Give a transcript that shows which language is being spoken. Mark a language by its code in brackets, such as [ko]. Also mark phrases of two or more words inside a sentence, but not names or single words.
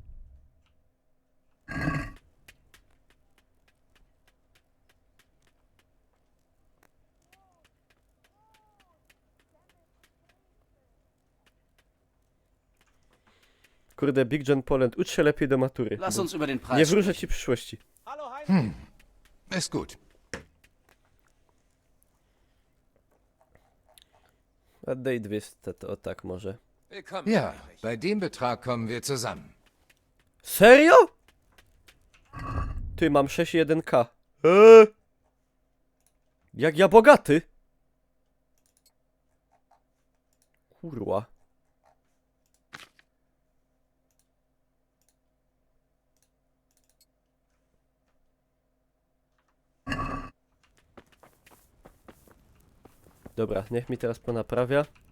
[pl] Kurde, Big John Poland, ucz się lepiej do matury. [de] Lass [pl] bo [de] uns über den [pl] nie [de] Preis [pl] wróżę [de] sprechen. [pl] ci przyszłości. [de] Hallo Heinrich. Ist gut. [pl] A daj 200, to o tak może. [de] Willkommen, Ja, Heinrich. bei dem Betrag kommen wir zusammen. [pl] Serio? Ty, mam 6,1K. Jak ja bogaty? Kurwa. Dobra, niech mi teraz ponaprawia.